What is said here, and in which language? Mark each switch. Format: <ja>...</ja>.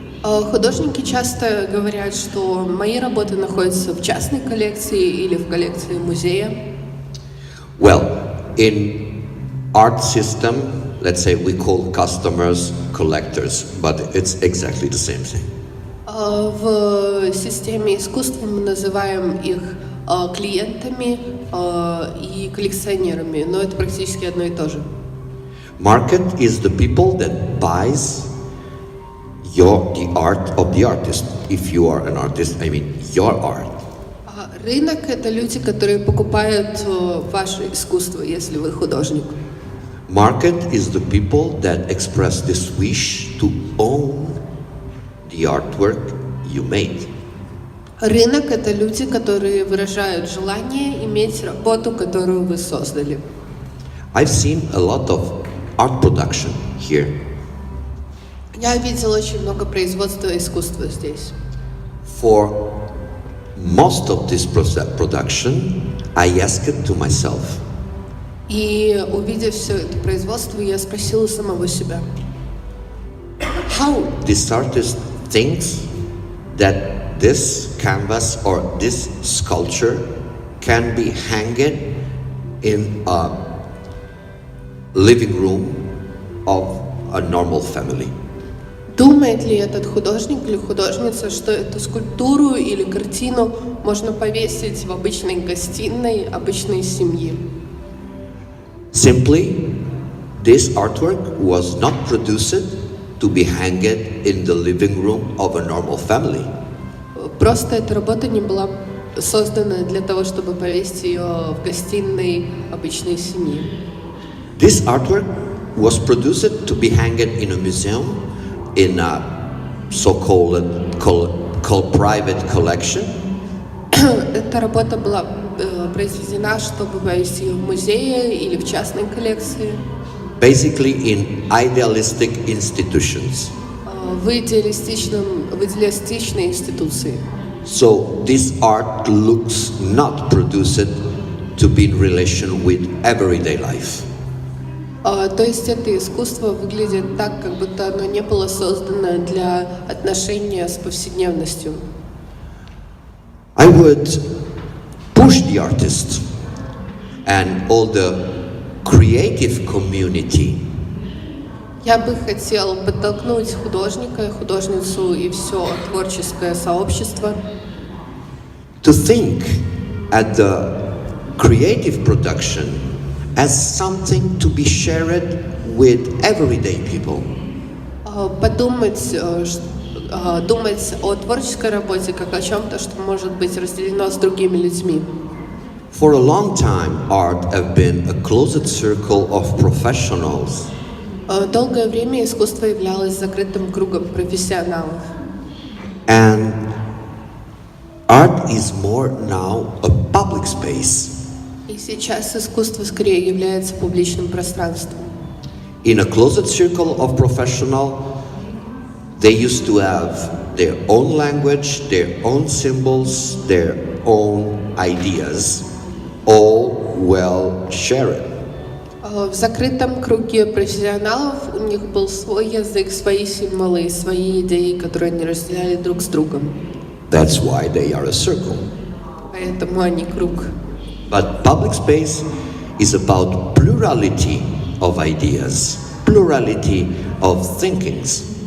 <ru>Художники часто говорят, что мои работы находятся в частной коллекции или в коллекции музея.</ru> <en>Well, in art system, let's say we call customers collectors, but it's exactly the same thing.</en> <ru>В системе искусства мы называем их клиентами и коллекционерами, но это практически одно и то же.</ru> <en>Market is the people that buys the art of the artist. If you are an artist, I mean your art.</en> <ru>Рынок — это люди, которые покупают ваше искусство, если вы художник.</ru> <en>Market is the people that express this wish to own the artwork you made.</en> <ru>Рынок — это люди, которые выражают желание иметь работу, которую вы создали.</ru> <en>I've seen a lot of art production here.</en> <ru>Я видел очень много производства искусства здесь.</ru> <en>For most of this production, I asked to myself,</en> <ru>И увидев все это производство, я спросила самого себя:</ru> <en>how this artist thinks that this canvas or this sculpture can be hanged in a living room of a normal family.</en> <ru>Думает ли этот художник или художница, что эту скульптуру или картину можно повесить в обычной гостиной обычной семьи?</ru> <en>Simply, this artwork was not produced to be hanged in the living room of a normal family.</en> <ru>Просто эта работа не была создана для того, чтобы повесить ее в гостиной обычной семьи.</ru> <en>This artwork was produced to be hanged in a museum in a so-called called private collection.</en> <ru>Эта работа была произведена, чтобы повесить ее в музее или в частной коллекции.</ru> <en>Basically in idealistic institutions.</en> <ru>В идеалистичной институции.</ru> <en>So this art looks not produced to be in relation with everyday life.</en> <ru>То есть это искусство выглядит так, как будто оно не было создано для отношения с повседневностью.</ru> <en>I would push the artist and all the creative community</en> <ru>Я бы хотел подтолкнуть художника, художницу и все творческое сообщество</ru> <en>to think at the creative production as something to be shared with everyday people.</en> <ru>думать о творческой работе как о чем-то, что может быть разделено с другими людьми.</ru> <en>For a long time, art have been a closed circle of professionals.</en> <ru>Долгое время искусство являлось закрытым кругом профессионалов.</ru> <en>And art is more now a public space.</en> <ru>И сейчас искусство скорее является публичным пространством.</ru> <en>In a closed circle of professional, they used to have their own language, their own symbols, their own ideas, all well shared.</en> <ru>В закрытом круге профессионалов у них был свой язык, свои символы и свои идеи, которые они разделяли друг с другом.</ru> <en>That's why they are a circle.</en> <ru>Поэтому они круг.</ru> <en>But public space is about plurality of ideas, plurality of thinkings.</en>